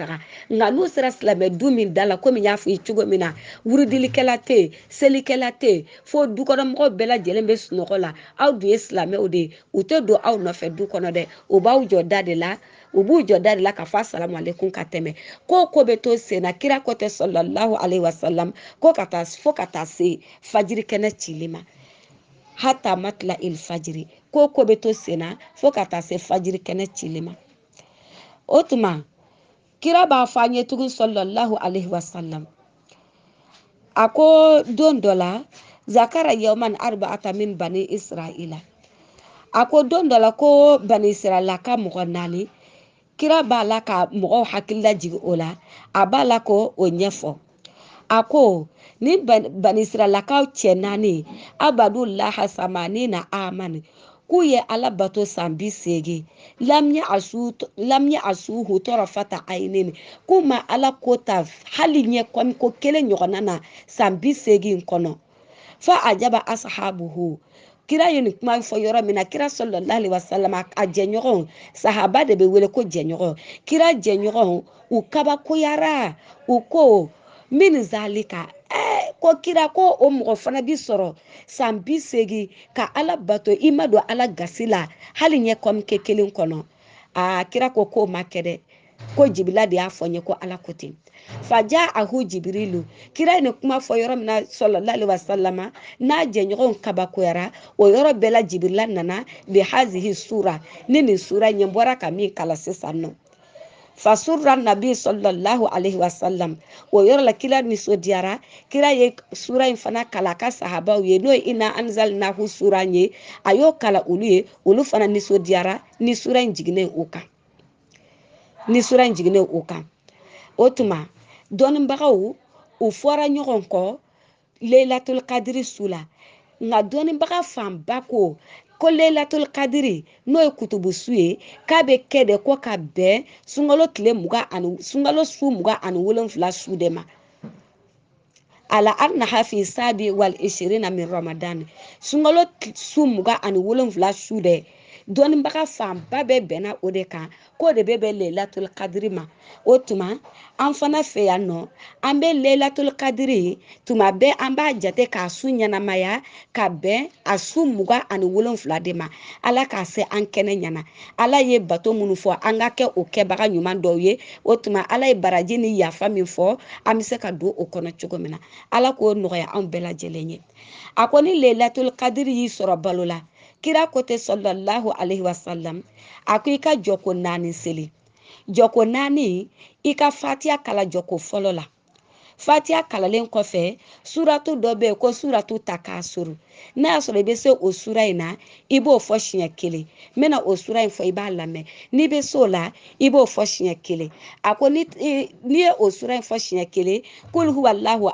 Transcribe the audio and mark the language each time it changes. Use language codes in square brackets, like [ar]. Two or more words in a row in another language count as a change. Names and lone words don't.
[bm] taga nka n'u sera silamɛ du min da la komi n y'a f'i ye cogo min na wurudilikɛla tɛ yen selikɛla tɛ yen fo dukɔnɔmɔgɔw bɛɛ lajɛlen bɛ sunɔgɔ la aw dun ye silamɛw de ye u tɛ don aw nɔfɛ du kɔnɔ dɛ u b'aw jɔ da de la u b'u jɔ da de la k'a fɔ [ar] السلام عليكم [bm] ka tɛmɛ ko bɛ to sen na kira ko tɛ [ar] صلى الله عليه وسلم [bm] ko fo ka taa se fajiri kɛnɛ cili ma [ar] حتى مطلع الفجر [bm] ko bɛ to sen na fo ka taa se fajiri kɛnɛ cili ma o tuma kira b'a fɔ an ye tugun [ar] صلى الله عليه وسلم [bm] a ko don dɔ la [ar] ذكر يوما أربعة من بني إسرائيل [bm] a ko don dɔ la ko bani israila ka mɔgɔ 4 kira b'a la ka mɔgɔw hakili lajigi o la a b'a la ko o ɲɛfɔ a ko ni bani israilakaw cɛ 4 abadu laha samani na amani k'u ye Ala bato san 80 lamya asuhu tɔrɔfata ayinini k'u ma Ala ko ta hali ɲɛ ko kelen ɲɔgɔnna na san 80 kɔnɔ [ar] فعجب أصحابه [bm] kira ye nin kuma fɔ yɔrɔ min na kira [ar] صلى الله عليه وسلم [bm] a jɛɲɔgɔnw sahaba de bɛ wele ko jɛɲɔgɔn kira jɛɲɔgɔnw u kabakoyara u ko [ar] من ذلك [bm] ko kira ko o mɔgɔ fana bi sɔrɔ san 80 ka Ala bato i ma don Ala gasi la hali ɲɛ kɔmike kelen kɔnɔ kira ko k'o ma kɛ dɛ ko jibila de y'a fɔ n ye ko Ala ko ten [ar] فجاءه جبريل [bm] kira ye nin kuma fɔ yɔrɔ min na [ar] صلى الله عليه وسلم [bm] n'a jɛɲɔgɔnw kabakoyara o yɔrɔ bɛɛ la jibirila nana [ar] بهذه سورة [bm] ni nin sura ɲɛ bɔra ka min kala sisan nɔ [ar] فسر النبي صلى الله عليه وسلم [bm] o yɔrɔ la kira nisɔndiyara kira ye sura in fana kala ka sahabaw ye n'o ye [ar] إنا أنزلناه [bm] sura ye a y'o kala olu ye olu fana nisɔndiyara ni sura in jiginnen o kan o tuma dɔnnibagaw u fɔra ɲɔgɔn kɔ leilatul kadiri su la nka dɔnnibaga fanba ko leilatul kadiri n'o ye kutubu su ye k'a bɛ kɛ de ko ka bɛn sunkalo su 27 su de ma ala annaha fi sabi wal 20 min ramadan sunkalo su 27 su de dɔnnibaga fanba bɛ bɛnna o de kan k'o de bɛ leilatul kadiri ma o tuma an fana fɛ yan nɔ an bɛ leilatul kadiri tuma bɛɛ an b'a jate k'a su ɲɛnamaya ka bɛn a su 27 de ma Ala k'a se an kɛnɛ ɲɛna Ala ye bato minnu fɔ an ka kɛ o kɛbaga ɲuman dɔw ye o tuma Ala ye baraji ni yafa min fɔ an bɛ se ka don o kɔnɔ cogo min na Ala k'o nɔgɔya anw bɛɛ lajɛlen ye a ko ni leilatul kadiri y'i sɔrɔ balo la kira ko tɛ [ar] صلى الله عليه وسلم [bm] a ko i ka jɔko 4 seli jɔko 4 i ka fatiha kala jɔko fɔlɔ la fatiha kalalen kɔfɛ suratu dɔ bɛ yen ko suratu takasuru n'a y'a sɔrɔ i bɛ se o sura in na i b'o fɔ siɲɛ 1 n bɛna o sura in fɔ i b'a lamɛn n'i bɛ se o la i b'o fɔ siɲɛ 1 a ko n'i ye o sura in fɔ siɲɛ 1 [ar] قل هو الله